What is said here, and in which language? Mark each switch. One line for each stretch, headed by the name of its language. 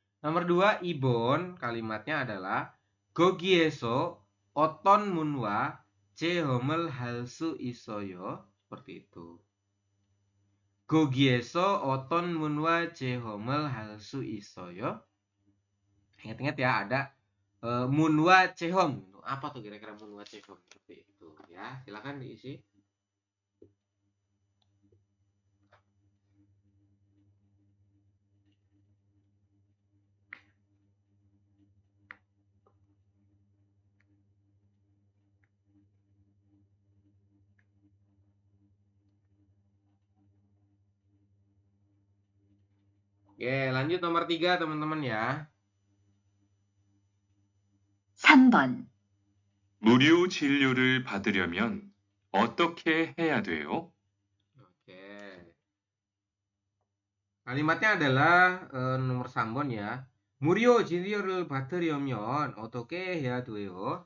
Indonesian: Nomor 2
Korean: Ibon
Indonesian: kalimatnya adalah
Korean: 거기에서 어떤 문화 체험을 할 수 있어요.
Indonesian: Seperti itu.
Korean: 거기에서 어떤 문화 체험을 할 수 있어요.
Indonesian: Ingat-ingat ya, ada
Korean: 문화 체험.
Indonesian: Apa tuh kira-kira 문화 체험? Seperti itu ya. Silakan diisi. Oke, lanjut nomor 3 teman-teman ya.
Korean: 3번 무료 진료를 받으려면 어떻게 해야 돼요?
Indonesian: Oke. Kalimatnya adalah nomor 3번 ya.
Korean: 무료 진료를 받으려면 어떻게 해야 돼요?